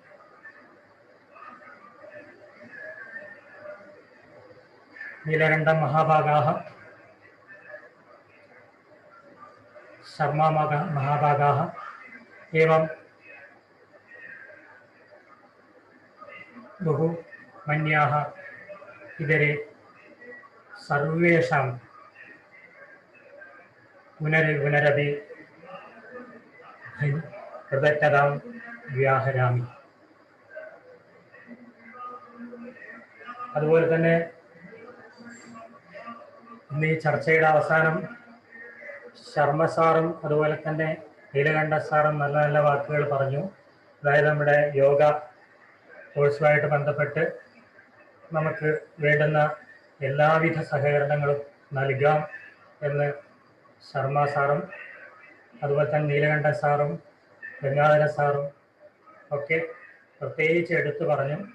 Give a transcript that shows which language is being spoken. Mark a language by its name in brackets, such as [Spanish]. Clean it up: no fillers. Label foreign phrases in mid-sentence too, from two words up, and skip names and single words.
[Sanskrit] नीलकण्ठमहाभागाः, शर्मा महाभागाः एवं बहुमन्याः इतरे सर्वेषां पुनरपि कृतज्ञतां व्याहरामि। [Malayalam] അതുപോലെ തന്നെ ഇന്ന് ഈ ചർച്ചയുടെ അവസാനം ശർമ്മ സാറും അതുപോലെ തന്നെ നീലകണ്ഠ സാറും നല്ല നല്ല വാക്കുകൾ പറഞ്ഞു. അതായത് നമ്മുടെ യോഗ കോഴ്സുമായിട്ട് ബന്ധപ്പെട്ട് നമുക്ക് വേണ്ടുന്ന എല്ലാവിധ സഹകരണങ്ങളും നൽകാം എന്ന് ശർമ്മ സാറും അതുപോലെ തന്നെ നീലകണ്ഠ സാറും ഗംഗാധര സാറും ഒക്കെ പ്രത്യേകിച്ച് എടുത്തു പറഞ്ഞു.